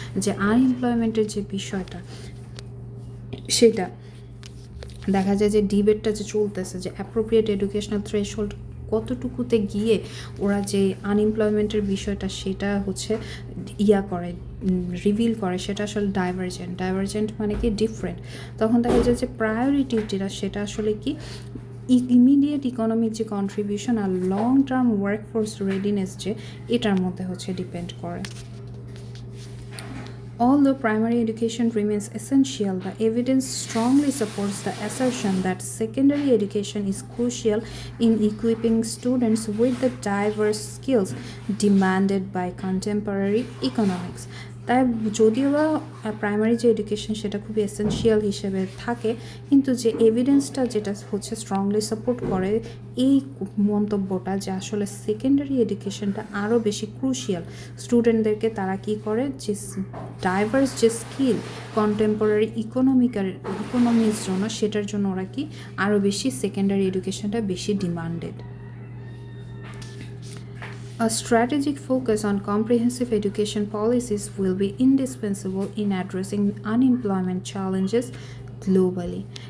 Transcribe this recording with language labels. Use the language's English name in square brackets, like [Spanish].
[Bangla] যে আনএমপ্লয়মেন্টের যে বিষয়টা সেটা দেখা যায় যে ডিবেটটা যে চলতেছে যে অ্যাপ্রোপ্রিয়েট এডুকেশনাল থ্রেশহোল্ড কতটুকুতে গিয়ে ওরা যে আনএমপ্লয়মেন্টের বিষয়টা সেটা হচ্ছে করে রিভিল করে, সেটা আসলে ডাইভার্জেন্ট মানে কি ডিফারেন্ট। তখন দেখা যায় যে প্রায়োরিটি যেটা সেটা আসলে কি ইমিডিয়েট ইকোনমিক যে কন্ট্রিবিউশন আর লং টার্ম ওয়ার্কফোর্স রেডিনেস যে এটার মধ্যে হচ্ছে ডিপেন্ড করে। [English] Although primary education remains essential, the evidence strongly supports the assertion that secondary education is crucial in equipping students with the diverse skills demanded by contemporary economics. [Bangla] তাই যদিও বা primary যে education সেটা খুবই এসেনশিয়াল হিসেবে থাকে, কিন্তু যে এভিডেন্সটা যেটা হচ্ছে স্ট্রংলি সাপোর্ট করে এই মন্তব্যটা যে আসলে সেকেন্ডারি এডুকেশনটা আরও বেশি ক্রুশিয়াল স্টুডেন্টদেরকে, তারা কি করে যে ডাইভার্স যে স্কিল কন্টেম্পোরারি ইকোনমির জন্য সেটার জন্য ওরা কি আরও বেশি সেকেন্ডারি এডুকেশনটা বেশি demanded. [English] A strategic focus on comprehensive education policies will be indispensable in addressing unemployment challenges globally.